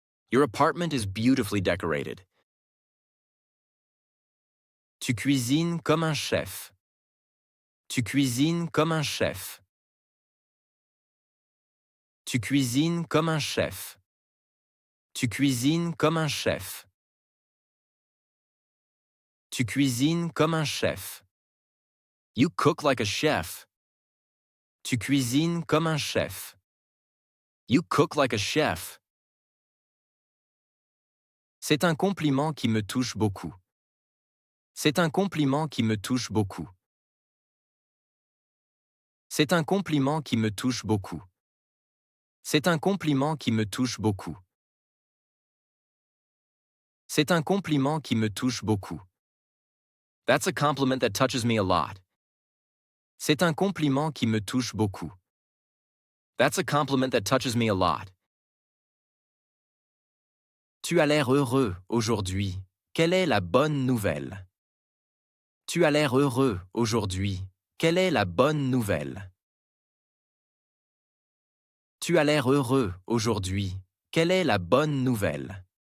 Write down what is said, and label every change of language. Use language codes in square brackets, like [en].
[en] Your apartment is beautifully decorated. [fr] Tu cuisines comme un chef. Tu cuisines comme un chef. Tu cuisines comme un chef. Tu cuisines comme un chef. Tu cuisines comme un chef. [en] You cook like a chef. [fr] Tu cuisines comme un chef. [en] You cook like a chef. [fr] C'est un compliment qui me touche beaucoup. C'est un compliment qui me touche beaucoup. C'est un compliment qui me touche beaucoup. C'est un compliment qui me touche beaucoup. C'est un compliment qui me touche beaucoup. [en] That's a compliment that touches me a lot. [fr] C'est un compliment qui me touche beaucoup. [en] That's a compliment that touches me a lot. [fr] Tu as l'air heureux aujourd'hui. Quelle est la bonne nouvelle? Tu as l'air heureux aujourd'hui. Quelle est la bonne nouvelle? Tu as l'air heureux aujourd'hui. Quelle est la bonne nouvelle?